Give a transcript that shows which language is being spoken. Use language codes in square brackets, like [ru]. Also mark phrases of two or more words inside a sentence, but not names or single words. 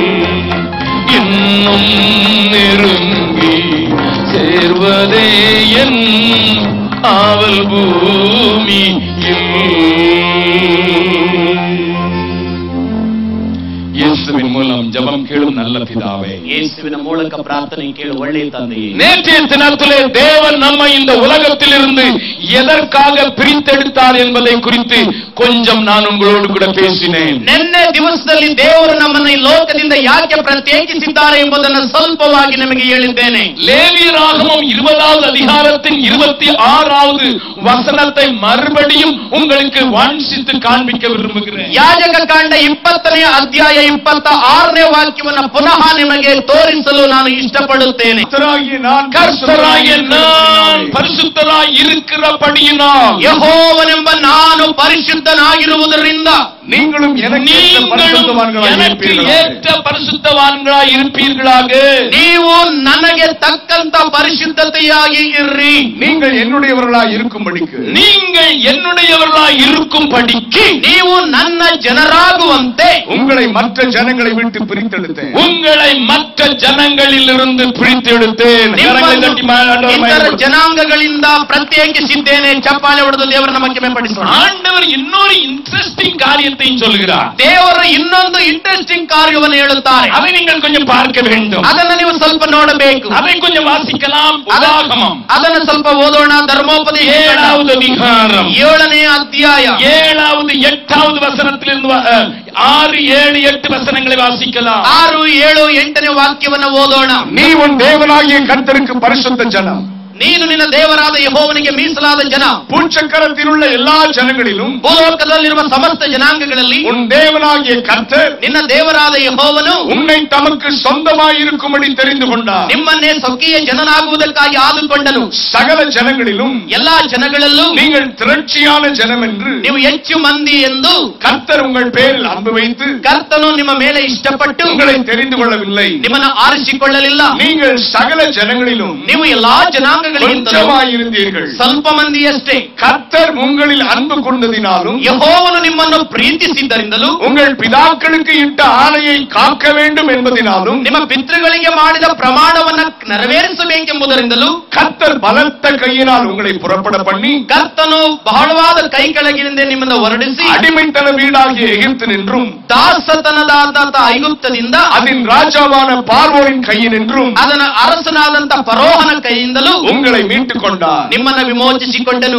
[ta] இன்னும் நெருங்கி சேர்வதே என் ஆவல் பூமியில். இயேசுவின் மூலம் ஜெபம் கேளும் நல்ல பிதாவே, [kn] ಯೇಸುವಿನ ಮೂಲಕ ಪ್ರಾರ್ಥನೆ ಕೇಳು ಒಳ್ಳೆಯ ತಂದೆಯೇ, [ta] நேற்றைய தினத்திலே தேவன் நம்மை இந்த உலகத்திலிருந்து எதற்காக பிரித்தெடுத்தார் என்பதை குறித்து கொஞ்சம் நான் உங்களோடு கூட பேசினேன். [kn] ನಿನ್ನೆ ದಿವಸದಲ್ಲಿ ದೇವರು ನಮ್ಮನ್ನು ಈ ಲೋಕದಿಂದ ಯಾಕೆ ಪ್ರತ್ಯೇಕಿಸಿದ್ದಾರೆ ಎಂಬುದನ್ನು ಸ್ವಲ್ಪವಾಗಿ ನಿಮಗೆ ಹೇಳಿದ್ದೇನೆ. [ta] லேவியராகமம் 20வது அதிகாரத்தின் 26வது வசனத்தை மறுபடியும் உங்களுக்கு வாசித்து காண்பிக்க விரும்புகிறேன். [kn] ಯಾಜಕ ಕಾಂಡ 20ನೇ ಅಧ್ಯಾಯ 26ನೇ ವಾಕ್ಯವನ್ನು ಪುನಃ ನಿಮಗೆ ತೋರಿಸಲು ನಾನು ಇಷ್ಟಪಡುತ್ತೇನೆ. [ta] கர்த்தராகிய நான் பரிசுத்தராய் இருக்கிறபடியினால் [kn] ಯೆಹೋವನೆಂಬ ನಾನು ಪರಿಶುದ್ಧನಾಗಿರುವುದರಿಂದ [ta] நீங்களும் எனக்கு ஏற்ற பரிசுத்தவான்களாய் இருப்பீர்களாக. [kn] ನೀವು ನನಗೆ ತಕ್ಕಂತ ಪರಿಶುದ್ಧತೆಯಾಗಿ ಇರ್ರಿ. [ta] நீங்கள் என்னுடையவர்களாய் இருக்கும்படிக்கு, நீங்கள் என்னுடையவர்களாய் இருக்கும்படிக்கு, [kn] ನೀವು ನನ್ನ ಜನರಾಗುವಂತೆ [ta] உங்களை மற்ற ஜனங்களை விட்டு பிரித்தெடுத்தேன். உங்களை மற்ற ஜனங்களிலிருந்து பிரித்தெடுத்தேன். [kn] ಇತರ ಜನಾಂಗಗಳಿಂದ ಪ್ರತ್ಯೇಕಿಸಿದ್ದೇನೆ. ಚಪ್ಪಾಳೆ ಹೊಡೆದು ದೇವರ ನಮಗೆ ಪಡಿಸೋಣ. [ta] ஆண்டவர் இன்னொரு இன்ட்ரெஸ்டிங் காரியத்தை சொல்கிறார். [kn] ದೇವರು ಇನ್ನೊಂದು ಇಂಟ್ರೆಸ್ಟಿಂಗ್ ಕಾರ್ಯವನ್ನು ಹೇಳುತ್ತಾರೆ. [ta] அதை நீங்கள் கொஞ்சம் பார்க்க வேண்டும். [kn] ಅದನ್ನು ನೀವು ಸ್ವಲ್ಪ ನೋಡಬೇಕು. [ta] அதை கொஞ்சம் வாசிக்கலாம். உபாகமம் [kn] ಅದನ್ನು ಸ್ವಲ್ಪ ಓದೋಣ. ಧರ್ಮೋಪದೇಶ [ta] 7வது அதிகாரம் [kn] 7ನೇ ಅಧ್ಯಾಯ [ta] 7வது 8வது வசனத்திலிருந்து 6, 7, 8 வசனங்களை வாசிக்கலாம். [kn] 6, 7, 8ನೇ ವಾಕ್ಯವನ್ನು ಓದೋಣ. [ta] நீ உன் தேவனாகிய கர்த்தருக்கு பரிசுத்த ஜனம், [kn] ನೀನು ನಿನ್ನ ದೇವರಾದ ಯೆಹೋವನಿಗೆ ಮೀಸಲಾದ ಜನ. [ta] பூச்சக்கரத்தில் உள்ள எல்லா ஜனங்களிலும், [kn] ಭೂಲೋಕದಲ್ಲಿರುವ ಸಮಸ್ತ ಜನಾಂಗಗಳಲ್ಲಿ [ta] உன் தேவனாகிய கர்த்தர் [kn] ನಿನ್ನ ದೇವರಾದ ಯೆಹೋವನು [ta] உன்னை தமக்கு சொந்தமாய் இருக்கும்படி தெரிந்து கொண்டார். [kn] ನಿಮ್ಮನ್ನೇ ಸ್ವಕೀಯ ಜನನಾಗುವುದಕ್ಕಾಗಿ ಆದುಕೊಂಡನು. [ta] சகல ஜனங்களிலும் [kn] ಎಲ್ಲಾ ಜನಗಳಲ್ಲೂ [ta] நீங்கள் திரட்சியான ஜனம் என்று [kn] ನೀವು ಹೆಚ್ಚು ಮಂದಿ ಎಂದು [ta] கர்த்தர் உங்கள் பேரில் அன்பு வைத்து [kn] ಕರ್ತನು ನಿಮ್ಮ ಮೇಲೆ ಇಷ್ಟಪಟ್ಟು [ta] உங்களை தெரிந்து கொள்ளவில்லை. [kn] ನಿಮ್ಮನ್ನು ಆರಿಸಿಕೊಳ್ಳಲಿಲ್ಲ. [ta] நீங்கள் சகல ஜனங்களிலும் [kn] ನೀವು ಎಲ್ಲಾ ಜನಾಂಗಗಳಿಗಿಂತಲೂ [ta] இருந்தீர்கள். [kn] ಸ್ವಲ್ಪ ಮಂದಿಯಷ್ಟೇ. [ta] கர்த்தர் உங்களில் அன்பு கொண்டதினாலும், [kn] ಯೆಹೋವನು ನಿಮ್ಮನ್ನು ಪ್ರೀತಿಸಿದ್ದರಿಂದಲೂ, [ta] உங்கள் பிதாக்களுக்கு இட்ட ஆணையை காக்க வேண்டும் என்பதினாலும், [kn] ನಿಮ್ಮ ಪಿತೃಗಳಿಗೆ ಮಾಡಿದ ಪ್ರಮಾಣವನ್ನು ನೆರವೇರಿಸಬೇಕೆಂಬುದರಿಂದಲೂ, [ta] கர்த்தர் பலத்த கையினால் உங்களை புறப்பட பண்ணி, [kn] ಕರ್ತನು ಬಹಳವಾದ ಕೈ ಕೆಳಗಿನಿಂದ ನಿಮ್ಮನ್ನು ಹೊರಡಿಸಿ, [ta] அடிமைத்தன வீடாகிய எகிப்தினின்றும், [kn] ದಾಸತನದಾದಂತ ಐಗುಪ್ತದಿಂದ, [ta] அதன் ராஜாவான பார்வோனின் கையினின்றும், [kn] ಅದನ ಅರಸನಾದಂತ ಫರೋಹನ ಕೈಯಿಂದಲೂ [ta] உங்களை மீட்டுக் கொண்டார். [kn] ನಿಮ್ಮನ್ನು ವಿಮೋಚಿಸಿಕೊಂಡನು.